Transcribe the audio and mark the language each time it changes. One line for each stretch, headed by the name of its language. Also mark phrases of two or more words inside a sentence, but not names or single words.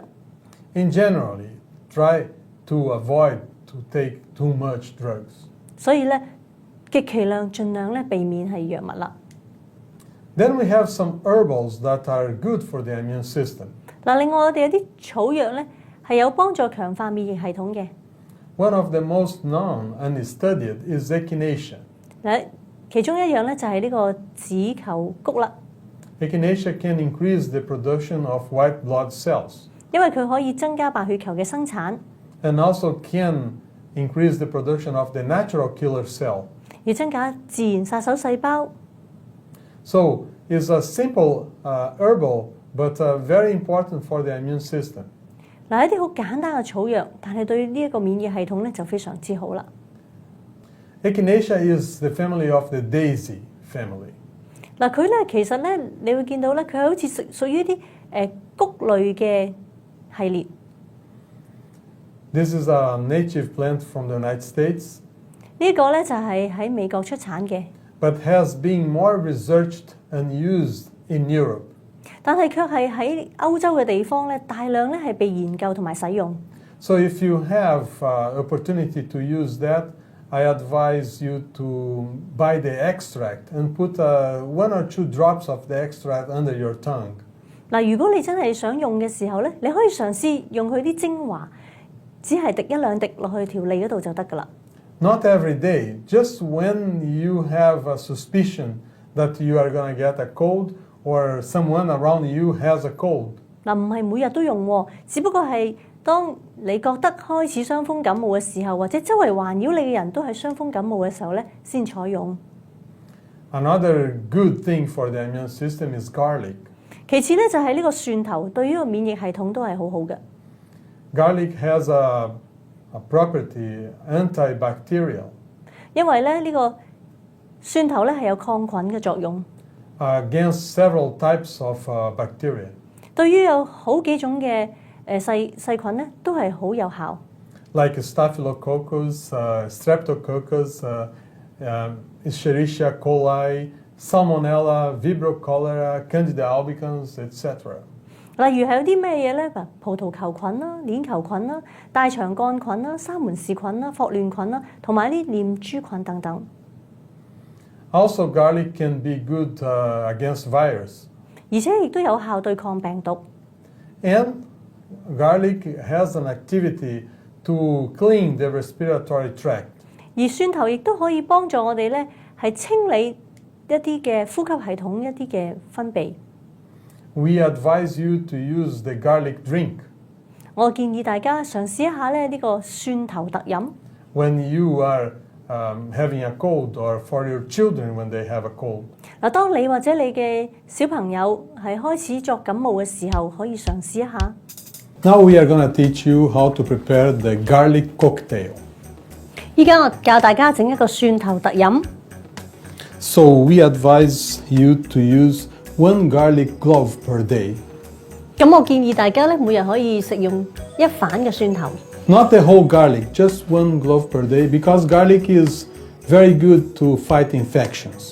English: In generally, try to avoid to take too much drugs.
Cantonese: 所以咧，極其量盡量咧避免係藥物啦。
English: Then we have some herbals that are good for the immune system.
Cantonese: 嗱，另外我哋有啲草藥咧係有幫助強化免疫系統嘅。
English: One of the most known and studied is echinacea.
Cantonese: 嗱，其中一樣咧就係呢個紫球菊啦，
English: Echinacea can increase the production of white blood cells
Cantonese: 因為佢可以增加白血球嘅生產，
English: and also can increase the production of the natural killer cell.
Cantonese: 要增加自然殺手細胞。
English: So it's a simple herbal, but very important for the immune system.
Cantonese: 嗱，一啲好簡單嘅草藥，但係對呢一個免疫系統咧就非常之好啦。
English: Echinacea is the family of the daisy family.
Cantonese: 嗱，佢咧其實咧，你會見到咧，佢好似屬於啲菊類嘅系列。
English: This is a native plant from the United States,
Cantonese: 呢個咧就係喺美國出產嘅，
English: but has been more researched and used in Europe.
Cantonese: 但係卻係喺歐洲嘅地方咧，大量咧係被研究同埋使用。
English: So if you have opportunity to use that, I advise you to buy the extract and put 1 or 2 drops of the extract under your tongue.
Cantonese: 嗱，如果你真係想用嘅時候咧，你可以嘗試用佢啲精華，只係滴1、2滴落去條脷嗰度就得㗎啦。
English: Not every day, just when you have a suspicion that you are going to get a cold or someone around you has a cold.
Cantonese: 嗱，唔係每日都用喎，只不過係當你覺得開始傷風感冒嘅時候，或者周圍環繞你嘅人都係傷風感冒嘅時候咧，先採用。
English: Another good thing for the immune system is garlic.
Cantonese: 其次咧就係呢個蒜頭，對於個免疫系統都係好好嘅。
English: Garlic has a property antibacterial
Cantonese: 因為咧呢個蒜頭咧係有抗菌嘅作用，
English: against several types of bacteria.
Cantonese: 對於有好幾種嘅細菌咧都係好有效。
English: Like Staphylococcus, Streptococcus, Escherichia coli, Salmonella, Vibrio cholera, Candida albicans, etc.
Cantonese: 例如係有啲咩嘢咧？葡萄球菌啦、鏈球菌啦、大腸桿菌啦、沙門氏菌啦、霍亂菌啦，同埋啲念珠菌等等。
English: Also, garlic can be good against virus.
Cantonese: 而且亦都有效對抗病毒。
English: And garlic has an activity to clean the respiratory tract.
Cantonese: 而蒜頭亦都可以幫助我哋咧係清理一啲嘅呼吸系統一啲嘅分泌。
English: We advise you to use the garlic drink
Cantonese: 我建議大家嘗試一下咧呢個蒜頭特飲。
English: when you are having a cold or for your children when they have a cold.
Cantonese: 嗱，當你或者你嘅小朋友係開始作感冒嘅時候，可以嘗試一下。
English: Now we are going to teach you how to prepare the garlic cocktail.
Cantonese: 依家我教大家整一個蒜頭特飲。
English: So we advise you to use 1 garlic clove per day.
Cantonese: 咁我建議大家咧每日可以食用一瓣嘅蒜頭。
English: Not the whole garlic, just 1 clove per day because garlic is very good to fight infections.